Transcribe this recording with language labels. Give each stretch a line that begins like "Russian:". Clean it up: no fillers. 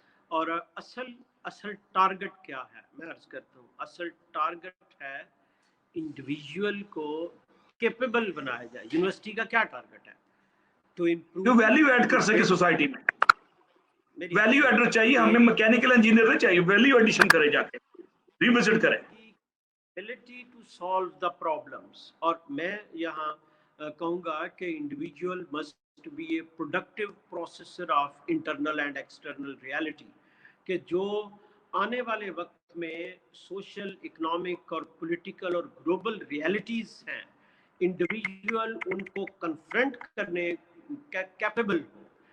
Urdu: اور اصل ٹارگٹ کیا ہے, میں عرض کرتا ہوں, اصل ٹارگٹ ہے انڈیویجول کو کیپیبل بنایا جائے. یونیورسٹی کا کیا ٹارگٹ ہے؟
English: to improve,
Urdu: جو ویلیو ایڈ کر سکے سوسائٹی میں. ویلیو ایڈر چاہیے ہمیں, میکینیکل انجینئر نہیں چاہیے, ویلیو ایڈیشن کرے, جا کے ریوزٹ کرے.
English: ability to solve the problems.
Urdu: اور میں یہاں کہوں گا کہ
English: individual must be a productive processor of internal and external reality,
Urdu: کہ جو آنے والے وقت میں سوشل, اکنامک اور پولیٹیکل اور گلوبل ریالٹیز ہیں, انڈیویجول ان کو کنفرنٹ کرنے کیپیبل ہو.